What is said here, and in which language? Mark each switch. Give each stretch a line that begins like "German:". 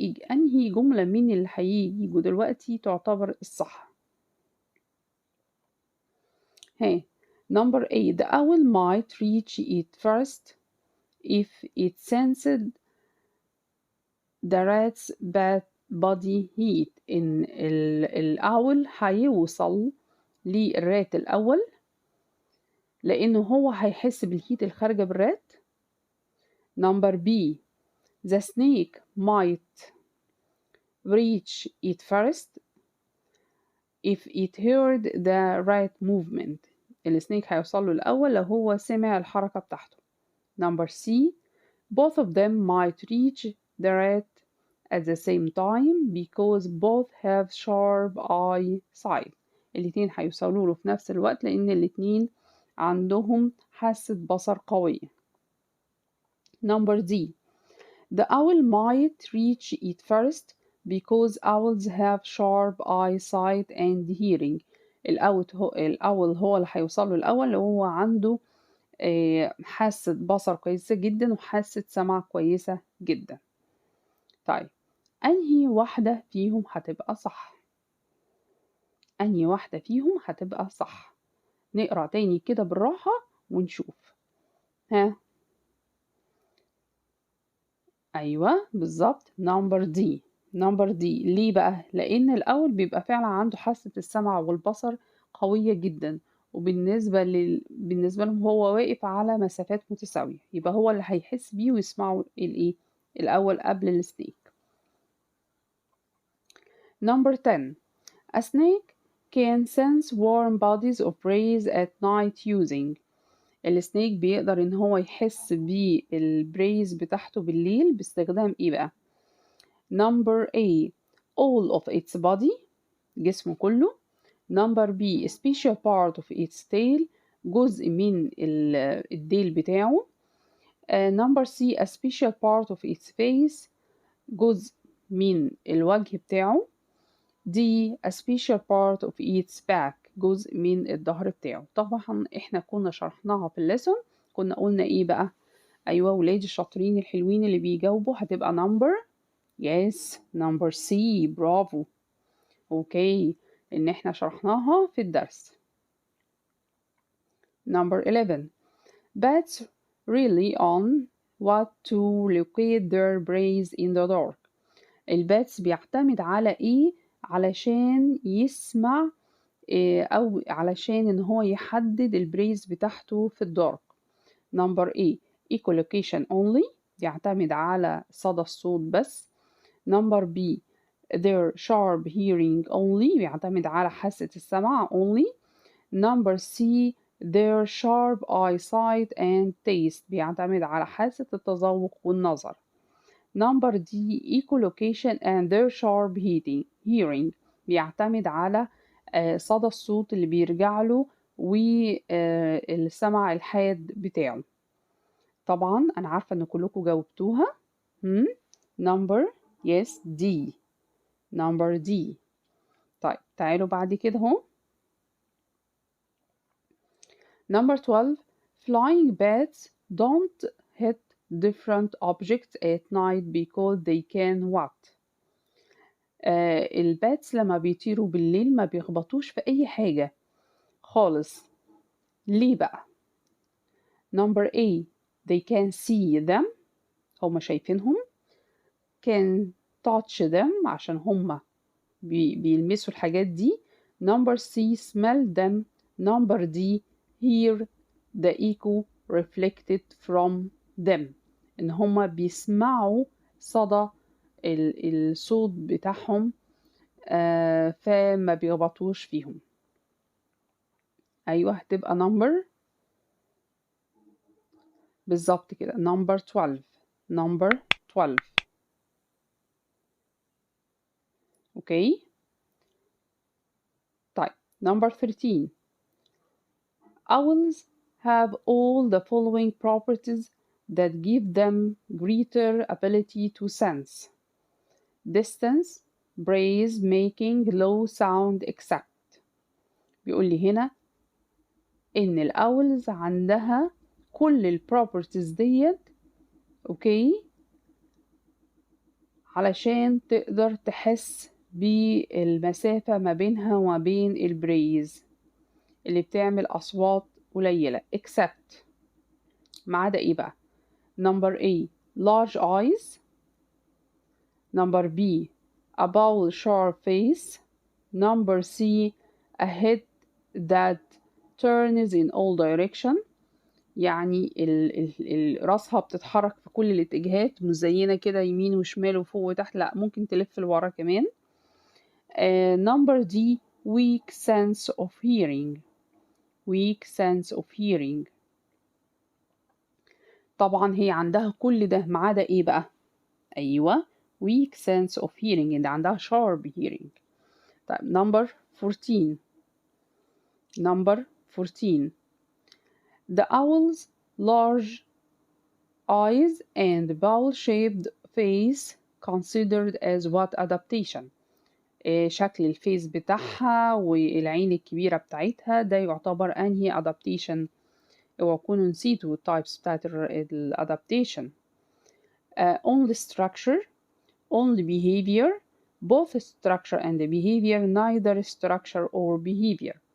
Arabic: أنهي جملة من اللي هيجوا دلوقتي تعتبر الصح؟
English: Hey, number 8. The owl might reach it first if it sensed the rat's body heat.
Arabic: إن الأول هيوصل للرات الأول لأنه هو هيحس بالهيت الخارجة بالرات.
English: Number B. The snake might reach it first if it heard the rat movement.
Arabic: السنيك هيوصل له الأول لو هو سمع الحركة بتاعته.
English: Number C. Both of them might reach the rat at the same time because both have sharp eyesight.
Arabic: الاتنين هيوصلوا له في نفس الوقت لأن الاتنين عندهم حاسة بصر قوية.
English: Number D. The owl might reach it first because owls have sharp eyesight and hearing.
Arabic: الأول هو اللي هيوصله الأول وهو عنده حاسة بصر كويسة جدا وحاسة سمع كويسة جدا. طيب أنهي واحدة فيهم هتبقى صح؟ أنهي واحدة فيهم هتبقى صح؟ نقرأ تاني كده بالراحة ونشوف. ها، أيوة بالظبط number D. number D ليه بقى؟ لأن الأول بيبقى فعلا عنده حاسة السمع والبصر قوية جدا، وبالنسبة بالنسبة لهم هو واقف على مسافات متساوية، يبقى هو اللي هيحس بيه ويسمعه الإيه؟ الأول قبل السنيك.
English: Number 10. A snake can sense warm bodies of prey at night using.
Arabic: السنيك بيقدر إن هو يحس بالبريز بتاعته بالليل باستخدام إيه بقى؟
English: Number A. all of its body،
Arabic: جسمه كله.
English: Number B. a special part of its tail،
Arabic: جزء من الديل بتاعه.
English: Number C. a special part of its face،
Arabic: جزء من الوجه بتاعه.
English: D. a special part of its back،
Arabic: جزء من الظهر بتاعه. طبعا احنا كنا شرحناها في الليسون، كنا قلنا ايه بقى؟ ايوه ولادي الشاطرين الحلوين اللي بيجاوبوا هتبقى
English: number yes number C.
Arabic: برافو. اوكي، ان احنا شرحناها في الدرس.
English: Number 11. Bats rely on what to locate their prey in the dark.
Arabic: الباتس بيعتمد على ايه علشان يسمع او علشان ان هو يحدد البريز بتاعته في الدارك؟
English: Number A. echolocation only،
Arabic: يعتمد على صدى الصوت بس.
English: Number B. their sharp hearing only،
Arabic: بيعتمد على حاسة السمع
English: only. Number C. their sharp eyesight and taste،
Arabic: بيعتمد على حاسة التذوق والنظر.
English: Number D. echolocation and their sharp hearing،
Arabic: بيعتمد على صدى الصوت اللي بيرجع له والسمع الحاد بتاعه. طبعا أنا عارفة إن كلكم جاوبتوها.
English: Number yes D. Number D.
Arabic: طيب تعالوا بعد كده اهو.
English: Number 12. Flying bats don't hit different objects at night because they can what؟
Arabic: الباتس لما بيطيروا بالليل ما بيخبطوش في أي حاجة خالص. ليه بقى؟
English: number A they can see them،
Arabic: هما شايفينهم.
English: can touch them
Arabic: عشان هما بيلمسوا الحاجات دي.
English: number C smell them. number D hear the echo reflected from them،
Arabic: إن هما بيسمعوا صدى الصوت بتاعهم فما بيغبطوش فيهم. أيوة هتبقى number بالظبط كده number 12.
English: number 12 okay. طيب number 13 owls have all the following properties that give them greater ability to sense: distance, praise, making, low sound, except.
Arabic: بيقول لي هنا إن الأولز عندها كل البروبرتيز ديت أوكي علشان تقدر تحس بالمسافة ما بينها وما بين البريز اللي بتعمل أصوات قليلة except. ما عدا إيه بقى؟
English: number A large eyes. number B a bowl sharp face. number C a head that turns in all direction،
Arabic: يعني راسها بتتحرك في كل الاتجاهات، مش زينا كده يمين وشمال وفوق وتحت، لا ممكن تلف لورا كمان.
English: number D weak sense of hearing. weak sense of hearing.
Arabic: طبعا هي عندها كل ده ما عدا ايه بقى؟ ايوه
English: weak sense of hearing
Arabic: اللي عندها
English: sharp hearing. طيب number 14. number 14 the owl's large eyes and bowl-shaped face considered as what adaptation.
Arabic: شكل الفيس بتاعها والعين الكبيرة بتاعتها ده يعتبر أنهي adaptation؟ اوعوا تكونوا نسيتوا التايبس بتاعت adaptation.
English: only structure, only behavior, both structure and behavior, neither structure or behavior.